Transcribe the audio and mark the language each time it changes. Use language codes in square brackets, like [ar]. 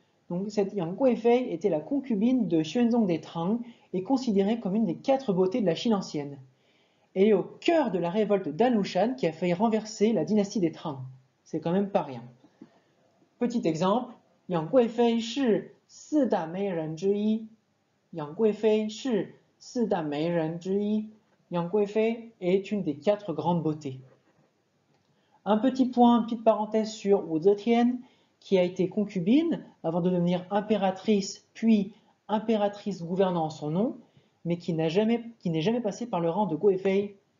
[fr] Donc cette Yang Guifei était la concubine de Xuanzong des Tang et considérée comme une des 4 beautés de la Chine ancienne. Elle est au cœur de la révolte d'Alushan qui a failli renverser la dynastie des Tang. C'est quand même pas rien. Petit exemple, [zh] Yang Guifei 是4大美人之一. Yang Guifei 是4大美人之一. [fr] Yang Guifei est une des 4 grandes beautés. Un petit point, une petite parenthèse sur Wu Zetian, qui a été concubine avant de devenir impératrice, puis impératrice gouvernant en son nom, mais qui n'est jamais passée par le rang de Guifei.